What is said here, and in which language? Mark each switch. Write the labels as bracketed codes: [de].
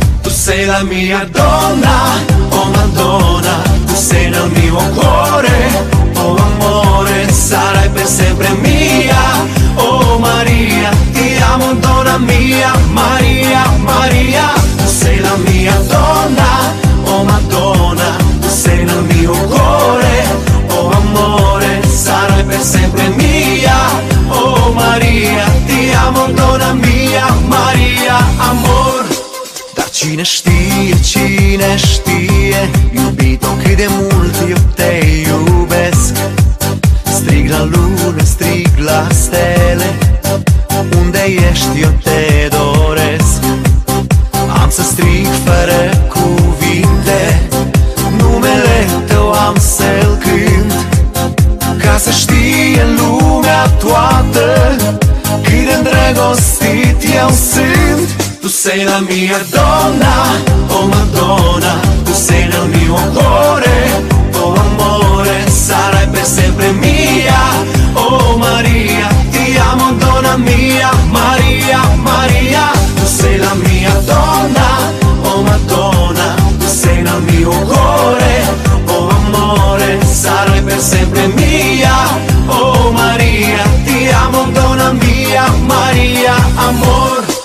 [it] sei la mia donna, oh Madonna, tu sei nel mio cuore, oh amore, sarai per sempre mia, oh Maria, ti amo donna mia, Maria, Maria, tu sei la mia donna, oh Madonna, tu sei nel mio cuore, oh amore, sarai per sempre mia, oh Maria, ti amo donna mia, Maria, amor. [ro] Dar cine știe, iubito, cât de mult eu te iubesc. Strig la lună, strig la stele, unde ești eu te doresc. Am să strig fără cuvinte, numele tău am să-l cânt, ca să știe lumea toată cât de îndrăgostit eu sunt. [it] Tu sei la mia donna, oh Madonna, tu sei nel mio cuore, oh amore, sarai per sempre mia, oh Maria, ti amo donna mia, Maria, Maria, tu sei la mia donna, oh Madonna, tu sei nel mio cuore, oh amore, sarai per sempre mia, oh Maria, ti amo donna mia, Maria, amor.